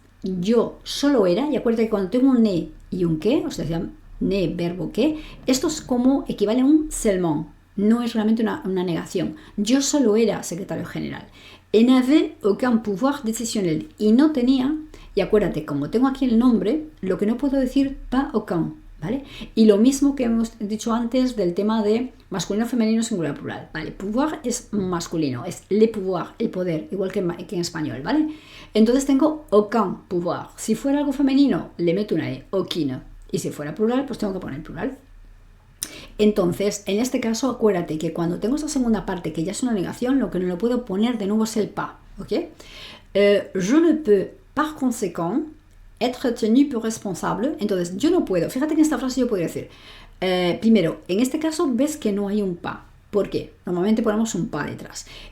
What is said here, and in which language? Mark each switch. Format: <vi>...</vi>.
<es>Yo solo era, y acuérdate que cuando tengo un ne y un que, o sea, ne, verbo que, esto es como equivale a un seulement, no es realmente una negación. Yo solo era secretario general.</es> <fr>Et n'avais aucun pouvoir décisionnel.</fr> <es>Y no tenía, y acuérdate, como tengo aquí el nombre, lo que no puedo decir,</es> <fr>pas aucun,</fr> <es>¿vale? Y lo mismo que hemos dicho antes del tema de masculino, femenino, singular, plural, ¿vale? Pouvoir es masculino, es le pouvoir, el poder, igual que en español, ¿vale? Entonces tengo</es> <fr>aucun pouvoir.</fr> <es>Si fuera algo femenino, le meto una E, aucune. Y si fuera plural, pues tengo que poner plural. Entonces, en este caso, acuérdate que cuando tengo esta segunda parte, que ya es una negación, lo que no lo puedo poner de nuevo es el pas, ¿ok?</es> <fr>Je ne peux, par conséquent, être tenu pour responsable.</fr> <es>Entonces, yo no puedo. Fíjate que en esta frase yo podría decir, primero, en este caso ves que no hay un pas. ¿Por qué? Normalmente ponemos un pas detrás.</es>